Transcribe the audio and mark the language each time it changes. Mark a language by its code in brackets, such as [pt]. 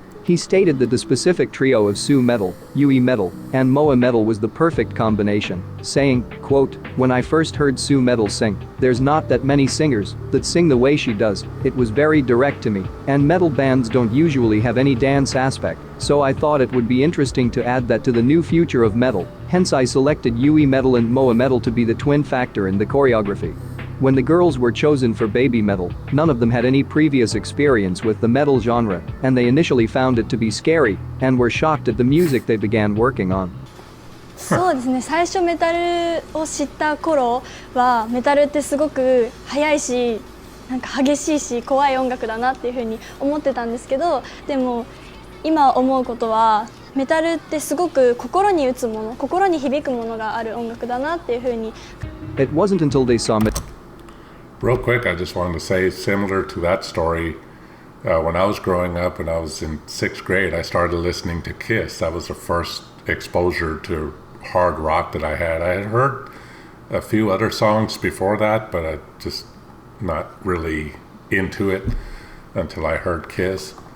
[en] He stated that the specific trio of Sue Metal, Yui Metal, and Moa Metal was the perfect combination, saying, quote, "When I first heard Sue Metal sing, there's not that many singers that sing the way she does, it was very direct to me, and metal bands don't usually have any dance aspect, so I thought it would be interesting to add that to the new future of metal, hence I selected Yui Metal and Moa Metal to be the twin factor in the choreography." When the girls were chosen for BabyMetal, none of them had any previous experience with the metal genre, and they initially found it to be scary and were shocked at the music they began working on. [ja] そうですね、最初メタルを知った頃はメタルってすごく速いし、なんか激しいし怖い音楽だなっていうふうに思ってたんですけど、でも今思うことはメタルってすごく心に打つもの、心に響くものがある音楽だなっていうふうに。 [en] It wasn't until they saw me. Real quick, I just wanted to say, similar to that story, when I was growing up, when I was in 6th grade, I started listening to Kiss. That was the first exposure to hard rock that I had. I had heard a few other songs before that, but I just not really into it until I heard Kiss.